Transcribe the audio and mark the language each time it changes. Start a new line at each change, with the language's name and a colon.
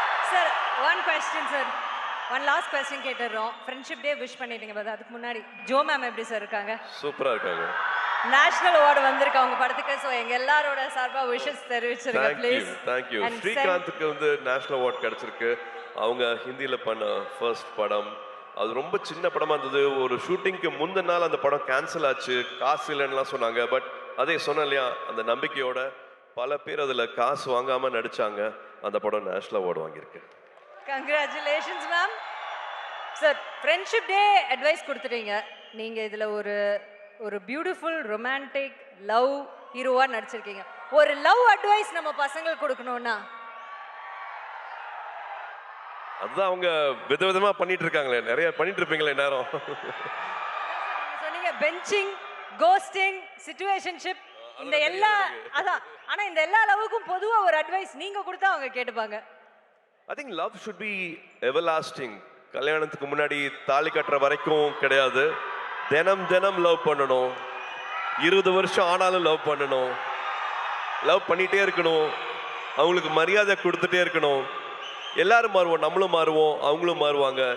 Tamil: Sir,
English: one question
Tamil: sir,
English: one last question
Tamil: கேட்டுறோம். Friendship day wish பண்ணிட்டீங்க, but அதுக்கு முன்னாடி Joe ma'am எப்படி sir இருக்காங்க? சூப்பரா இருக்காங்க. நேஷனல் அவார்டு வந்திருக்கு அவங்க படத்துக்கு. ஸோ எங்க எல்லாரோட சார்பா wishes தெரிவிச்சிருங்க please.
English: Thank you.
Tamil: ஸ்ரீகாந்துக்கு national award கிடைச்சிருக்கு. அவங்க ஹிந்தியில பண்ண ஃபர்ஸ்ட் படம். அது ரொம்ப சின்ன படமா இருந்தது. ஒரு ஷூட்டிங்க்கு முந்தின நாள் அந்த படம் கேன்சல் ஆச்சு, காசு இல்லைன்னுலாம் சொன்னாங்க. பட் அதே சொன்னேன் இல்லையா, அந்த நம்பிக்கையோட பல பேர் அதுல காசு வாங்காம நடிச்சாங்க. அந்த படம் நேஷனல் அவார்டு வாங்கியிருக்கு.
English: Congratulations ma'am.
Tamil: Sir, friendship day advice கொடுத்துட்டீங்க. நீங்க இதுல ஒரு பியூட்டிஃபுல் ரொமான்டிக் லவ் ஹீரோவா நடிச்சிருக்கீங்க. ஒரு லவ் அட்வைஸ் நம்ம பசங்களுக்கு கொடுக்கணும்னா? அதுதான் அவங்க விதவிதமா பண்ணிட்டு இருக்காங்களே, நிறைய பண்ணிட்டு இருப்பீங்களே நேரம். சொன்னீங்க பெஞ்சிங், கோஸ்டிங், சிச்சுவேஷன்ஷிப், இந்த எல்லா அதான். ஆனா இந்த எல்லா லவ்வுக்கும் பொதுவா ஒரு அட்வைஸ் நீங்க கொடுத்தா அவங்க கேட்டுப்பாங்க.
English: I think love should be everlasting.
Tamil: கல்யாணத்துக்கு முன்னாடி தாலி கட்டுற வரைக்கும் கிடையாது. தினம் லவ் பண்ணணும். 20 வருஷம் ஆனாலும் லவ் பண்ணணும். லவ் பண்ணிட்டே இருக்கணும். அவங்களுக்கு மரியாதை கொடுத்துட்டே இருக்கணும். எல்லாரும் மாறுவோம், நம்மளும் மாறுவோம், அவங்களும் மாறுவாங்க.